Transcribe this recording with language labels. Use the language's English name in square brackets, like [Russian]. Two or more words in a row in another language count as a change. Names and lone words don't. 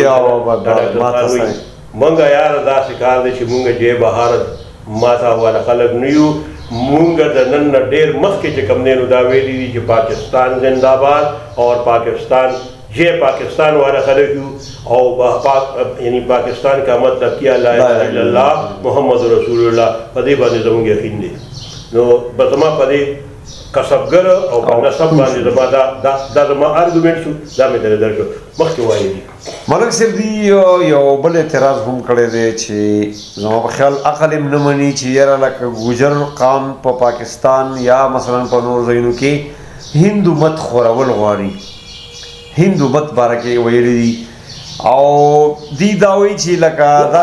[Pashto] مونږ یاره داسې کار دی چې مونږ جیب بهارت ماتا والا خلک نه یو مونږ د نن نه ډېر مخکې چې کوم دی نو دا ویلي دي چې [Urdu] پاکستان زنده باد اور پاکستان [Pashto] پاکستان والا خلق یو او یعنی [Urdu] پاکستان کا مطلب کیا [Arabic] لا الہ الا اللہ محمد رسول اللہ [Pashto] په دې باندې زموږ یقین دی نو زما په دې کسبګر او په نسب باندې زما دا زما ارګومنټ شو دا مې درته درکړو مخکې وایي دي ملک صاحب دی یو بل اعتراض هم کړی دی چې زما په خیال عقل هم نه مني چې یاره لکه ګوجر قام په پاکستان یا مثلا په نور ځایونو کې هندو مت خورول غواړي، هندو مت باره کې ویلي دي او دی دا وایي چې لکه دا